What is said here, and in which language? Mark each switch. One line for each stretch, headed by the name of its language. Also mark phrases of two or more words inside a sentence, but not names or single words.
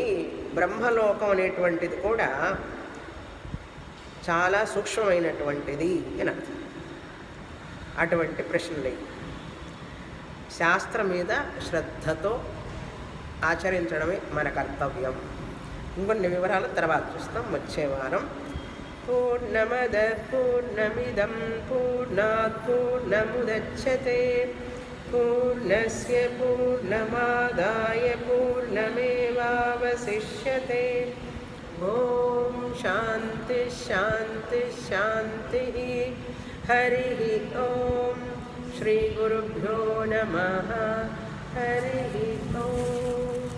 Telugu: బ్రహ్మలోకం అనేటువంటిది కూడా చాలా సూక్ష్మమైనటువంటిది అని అర్థం. అటువంటి ప్రశ్నలే శాస్త్రం మీద శ్రద్ధతో ఆచరించడమే మన కర్తవ్యం. ఇంకొన్ని వివరాలు తర్వాత చూస్తాం వచ్చే వారం.
Sanskrit: పూర్ణమద పూర్ణమిదం పూర్ణాత్ పూర్ణముదచ్యతే పూర్ణస్య పూర్ణమాదాయ పూర్ణమేవావశిష్యతే. ఓం శాంతి శాంతి శాంతి. హరి ఓం. శ్రీ గురుభ్యో నమః. హరి ఓం.